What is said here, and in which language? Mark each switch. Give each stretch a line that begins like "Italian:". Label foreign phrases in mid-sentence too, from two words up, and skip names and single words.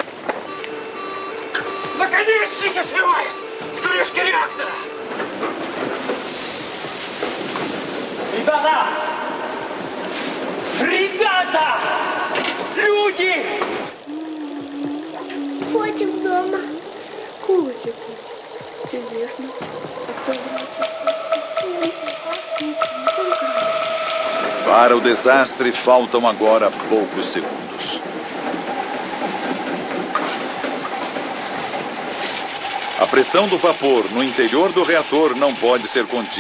Russian: Наконечники срывает! С крышки реактора! Ребята! Ребята! Люди! Котик дома. Котик. Чудесно.
Portuguese: Para o desastre, faltam agora poucos segundos. A pressão do vapor no interior do reator não pode ser contida.